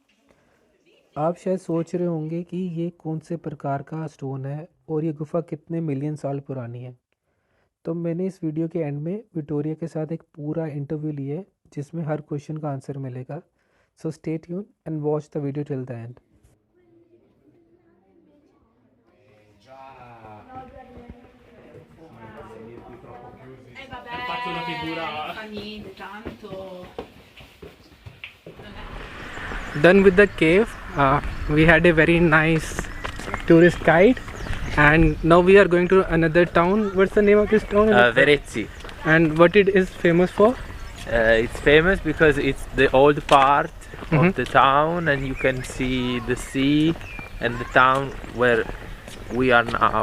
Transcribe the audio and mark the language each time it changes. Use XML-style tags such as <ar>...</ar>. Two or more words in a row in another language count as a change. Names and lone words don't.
<hi>आप शायद सोच रहे होंगे कि ये कौन से प्रकार का स्टोन है और ये गुफा कितने मिलियन साल पुरानी है। तो मैंने इस वीडियो के एंड में विक्टोरिया के साथ एक पूरा इंटरव्यू लिया है जिसमें हर क्वेश्चन का आंसर मिलेगा।</hi> <en>so stay tune and watch the video till the end.</en> <it>Faccio una figura. Fa niente, tanto.</it> <en>Done with the cave. We had a very nice tourist guide, and now we are going to another town. What's the name of this town? Verezzi. And what it is famous for? It's famous because it's the old part of the town, and you can see the sea and the town where we are now.</en>